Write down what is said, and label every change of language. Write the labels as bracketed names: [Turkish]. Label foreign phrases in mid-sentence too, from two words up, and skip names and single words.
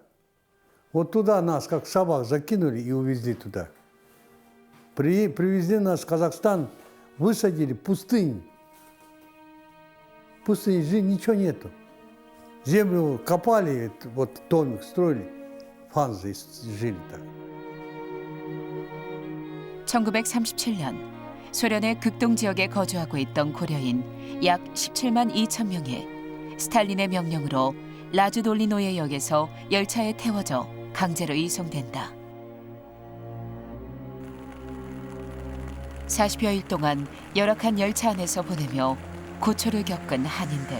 [Russian] Вот туда нас, как собак, закинули и увезли туда. Привезли нас в Казахстан, высадили пустынь. В пустыне ничего нету. Землю копали, вот домик строили, фанзы жили так. [Korean] 1937년 소련의 극동 지역에 거주하고 있던 고려인 약 17만 2천 명이 스탈린의 명령으로 라즈돌리노예 역에서 열차에 태워져 강제로 이송된다. 40여일 동안 열악한 열차 안에서 보내며 고초를 겪은 한인들.